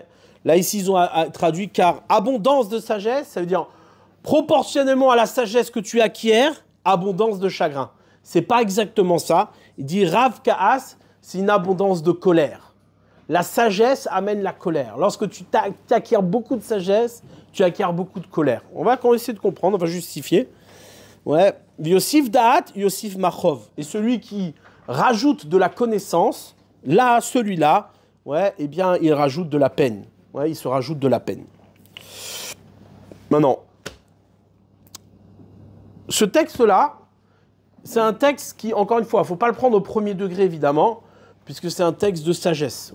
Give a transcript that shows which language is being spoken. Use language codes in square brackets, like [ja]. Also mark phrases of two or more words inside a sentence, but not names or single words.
[fr] Là, ici, ils ont traduit car abondance de sagesse, ça veut dire proportionnellement à la sagesse que tu acquiers, abondance de chagrin. C'est pas exactement ça. Il dit [he] rav kaas, [fr] c'est une abondance de colère. La sagesse amène la colère. Lorsque tu acquiers beaucoup de sagesse, tu acquiers beaucoup de colère. On va essayer de comprendre, on va justifier. Ouais. [he] Yosif da'at, Yosif machov. [fr] Et celui qui rajoute de la connaissance, là, celui-là, ouais, eh bien, il rajoute de la peine. Ouais, il se rajoute de la peine. Maintenant, ce texte-là, c'est un texte qui, encore une fois, il ne faut pas le prendre au premier degré, évidemment, puisque c'est un texte de sagesse.